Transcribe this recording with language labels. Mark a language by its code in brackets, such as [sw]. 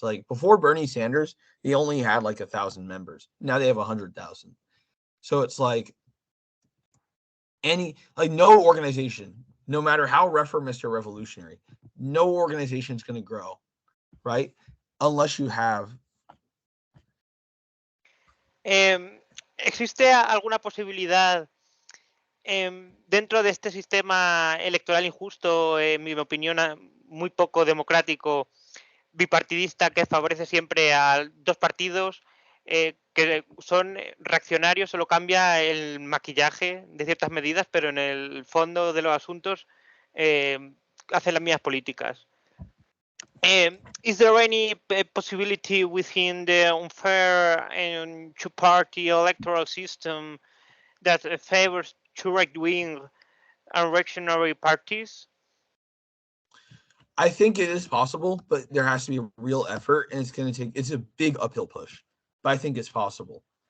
[en] Like before Bernie Sanders, they only had like 1,000 members. Now they have 100,000. So it's like no organization, no matter how reformist or revolutionary, no organization is going to grow, right? Unless you have. [es] ¿Existe alguna posibilidad dentro de este sistema electoral injusto, en mi opinión, muy poco democrático, bipartidista, que favorece siempre a dos partidos que son reaccionarios, solo cambia el maquillaje de ciertas medidas, pero en el fondo de los asuntos hacen las mismas políticas? [en] Is there any possibility within the unfair and two-party electoral system that favors two right-wing and reactionary parties? I think it is possible, but there has to be a real effort, and it's a big uphill push, but I think it's possible.